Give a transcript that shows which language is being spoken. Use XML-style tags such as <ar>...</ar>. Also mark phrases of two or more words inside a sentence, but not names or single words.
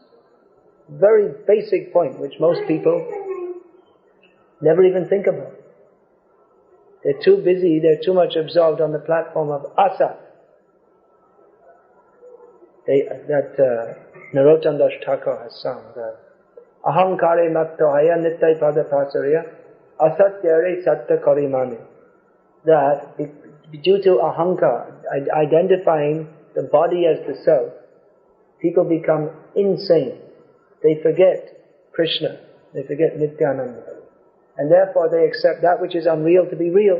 <en>Very basic point which most people never even think about. They're too busy, they're too much absorbed on the platform of asat. Narottam Das Thakur has sung that</en> <bn>অহংকারে মত্তহৈয়া নিতাই পদ পাসরিয়া অসত্যেরে সত্য করিমানি.</bn> <en>That due to ahankar, identifying the body as the self, people become insane. They forget Krishna, they forget Nityananda. And therefore they accept that which is unreal to be real.</en>